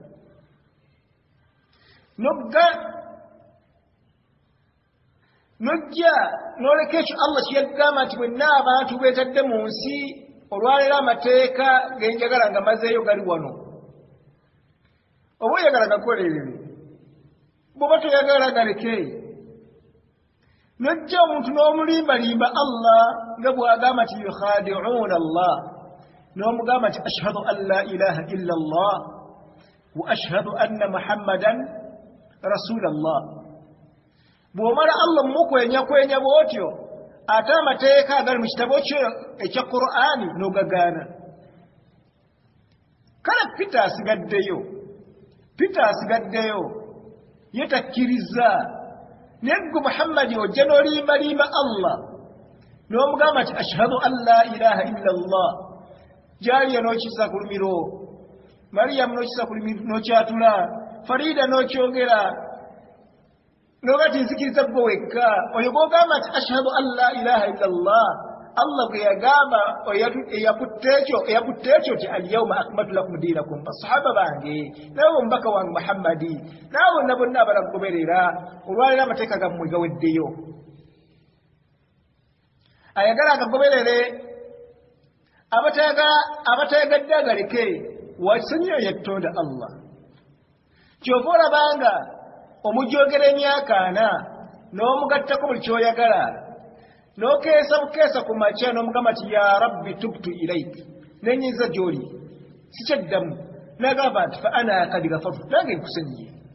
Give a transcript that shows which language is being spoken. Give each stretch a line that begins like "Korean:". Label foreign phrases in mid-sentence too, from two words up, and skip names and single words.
Ganda: nojja n'oleka ekyo Allah kye yagamba nti bwenna abantu beetadde mu nsi olwaleero amateeka genjagala nga mazeeyo gali wano oba oyagala gakolerere bw'oba toyagala galeke nojja omuntu n'omulimbalimba Allah nga bw'agamba nti
Arabic: يخادعون الله
Ganda: n'omugamba nti
Arabic: أشهد أن لا إله إلا الله وأشهد أن محمدا رسول الله
Ganda: bw'omala Allah mukwenyakwenya bw'otyo ate amateeka agali mu kitabo kyo ekya Qur'ani n'ogagaana kale Peter asigaddeyo ye takkiriza naye ggwe Muhammadi ojja n'olimbalimba Allah n'omugamba nti
Arabic: أشهد أن لا إله إلا الله
Ganda: Jaliya n'okissa ku lumiro Mariyamu n'okissa ku lumiro n'okyatula Farida n'okyogera n'ogati nzikiriza ggwe wekka oyo gw'ogamba nti
Arabic: أشهد أن لا إله إلا الله
Ganda: Allah bwe yagamba eyakutte ekyo ti
Arabic: اليوم أكملت لكم دينكم
Ganda: basahaba bange nabo omubaka wange Muhammadi nabo bonna abalagoberera olwalira amateeka gammwe gaweddeyo ayagala agagoberere abateegadde agaleke wakisanyiyo yettonda Allah kyova olabanga omujogera emyaka 4 n'omugattako buli kyoyagala n'okeesa bukeesa ku makya n'omugamba ti
Arabic: يا ربي تبت إليك
Ganda: nenyiza gy'oli sikyaddamu n'agamba nti
Arabic: فأنا قد غفرت
Ganda: nange nkusenyiye